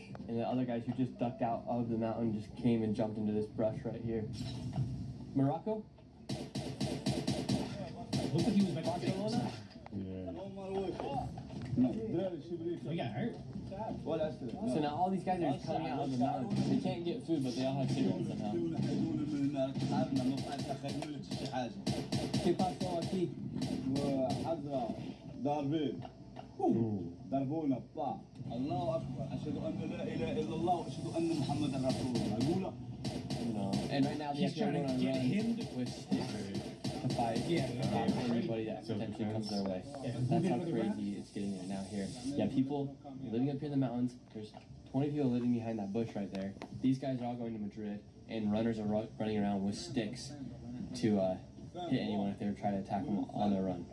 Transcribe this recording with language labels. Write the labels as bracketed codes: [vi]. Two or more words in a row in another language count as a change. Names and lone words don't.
[en] And the other guys who just ducked out of the mountain just came and jumped into this brush right here. Morocco? Looked like he was about to take one. We got hurt. So now all these guys are just coming out of the mountain. They can't get food, but they all have cigarettes somehow. [es] ¿Qué pasó aquí? [ar] ضربونا با الله اكبر اشهد ان لا اله الا الله واشهد ان محمدا رسول الله اقول [en] And right now, He's trying to get him with sticks to fight anybody that potentially comes their way. Yeah. That's how crazy it's getting there now here. Yeah, people living up here in the mountains. There's 20 people living behind that bush right there. These guys are all going to Madrid, and runners are running around with sticks to hit anyone if they were trying to attack them on their run.